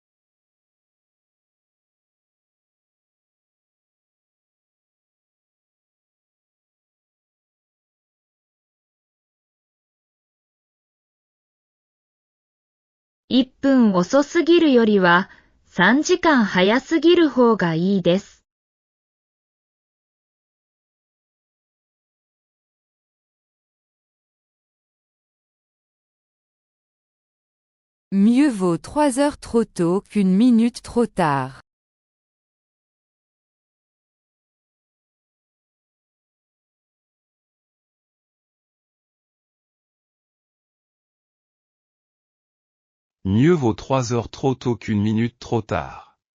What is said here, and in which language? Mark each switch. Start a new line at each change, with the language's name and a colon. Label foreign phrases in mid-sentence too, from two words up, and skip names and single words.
Japanese: 1 分遅すぎるよりは3時間早すぎる方がいいです。
French: Mieux vaut 3 heures trop tôt qu'une minute trop tard. Mieux vaut 3 heures trop tôt qu'une minute trop tard.